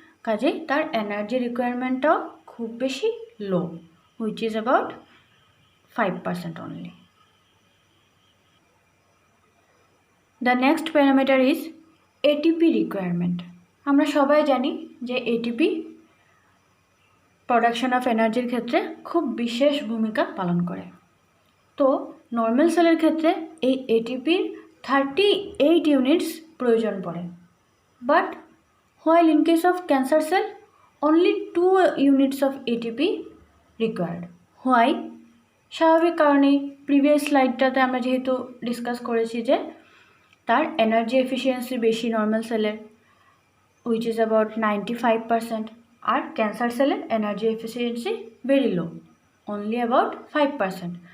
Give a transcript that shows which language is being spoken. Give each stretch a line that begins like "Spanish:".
Bangla: কাজেই তার এনার্জি রিকোয়ারমেন্টটাও খুব বেশি লো,
English: Which is about 5% only. The next parameter is ATP requirement.
Bangla: আমরা সবাই জানি যে এটিপি প্রোডাকশন অফ এনার্জির ক্ষেত্রে খুব বিশেষ ভূমিকা পালন করে। তো নর্মাল সেলের ক্ষেত্রে এই এটিপির 38 ইউনিটস প্রয়োজন পড়ে,
English: But while in case of cancer cell only 2 units of ATP required. Why?
Bangla: স্বাভাবিক কারণেই প্রিভিয়াস স্লাইডটাতে আমরা যেহেতু ডিসকাস করেছি যে তার এনার্জি এফিসিয়েন্সি বেশি নর্মাল সেলের, which is about 95%, আর cancer সেলের energy efficiency very low, only about 5%।